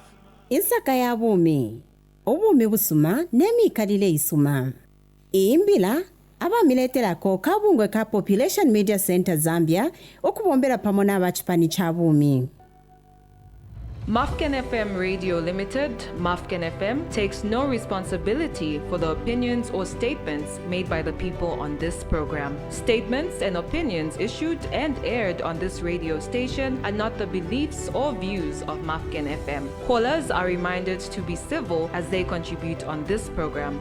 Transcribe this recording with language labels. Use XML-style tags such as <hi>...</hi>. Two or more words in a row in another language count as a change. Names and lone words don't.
<bem>insaka yabumi obumi busuma nemikalile isuma imbila abamileterako kabungwe ka Population Media Center Zambia okubombera pamona abachipani chabumi.</bem> <en>Mafken FM Radio Limited, Mafken FM, takes no responsibility for the opinions or statements made by the people on this program. Statements and opinions issued and aired on this radio station are not the beliefs or views of Mafken FM. Callers are reminded to be civil as they contribute on this program.</en>